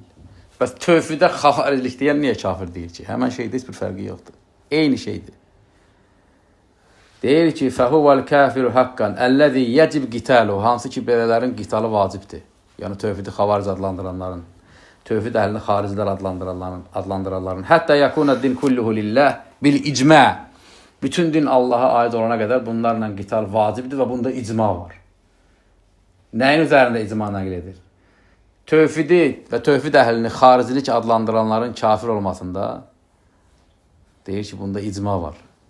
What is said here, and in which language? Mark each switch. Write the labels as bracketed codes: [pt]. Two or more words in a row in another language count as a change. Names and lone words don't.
[az] Bəs tövhidə xavarilik deyən niyə kafir deyil ki? Həmən şeydə heç bir fərqi yoxdur. Eyni şeydir. Deyir ki, [ar] فهو الكافر حقا الذي يجب قتاله, [az] hansı ki, belələrin qitalı vacibdir. Yəni, tövhidi xavaric adlandıranların, tövhid əhlini xaricilər adlandıranların. [ar] حتى يكون الدين كله لله بالإجماع. [az] Bütün din Allaha aid olana qədər bunlarla qital vacibdir və bunda icma var. Nəyin üzərində icma nəql edir? Tövhidi və tövhid əhlini xaricilik adlandıranların kafir olmasında deyir ki, bunda icma var.